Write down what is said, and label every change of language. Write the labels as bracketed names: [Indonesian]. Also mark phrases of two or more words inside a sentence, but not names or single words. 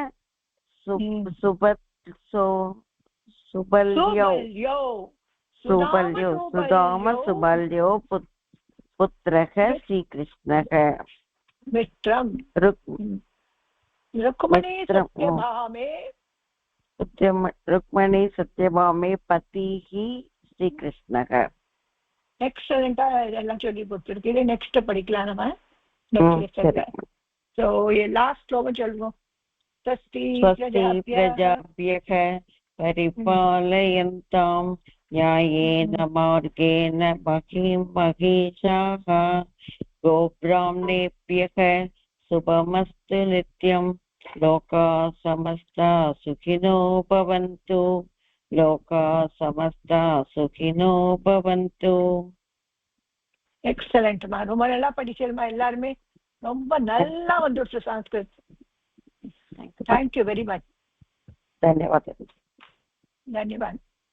[Sanskrit] सुबल्यो पुत्रः श्रीकृष्णः रुक्मणी सत्यभामे पतिः श्रीकृष्णः. [Tamil] எக்ஸலண்டா இதெல்லாம் சொல்லி கொடுத்துருக்கு. நெக்ஸ்ட் படிக்கலாம் நம்ம. [English] so last [Tamil] ஸ்லோகம் சொல்வோம். [Sanskrit] स्वस्ति प्रजाभ्यः परिपालयन्तां न्यायेन मार्गेण महीं महिषाः गोब्राह्मणेभ्यः शुभमस्तु नित्यं लोकाः समस्ताः सुखिनो भवन्तु लोकाः समस्ताः सुखिनो भवन्तु. [Tamil] எக்ஸலண்ட்மா, ரொம்ப நல்லா படிச்சிருமா. எல்லாருமே ரொம்ப நல்லா வந்துடுச்சு சான்ஸ்கிரிட். [English] Thank you very much. [Hindi] धन्यवाद. धन्यवाद.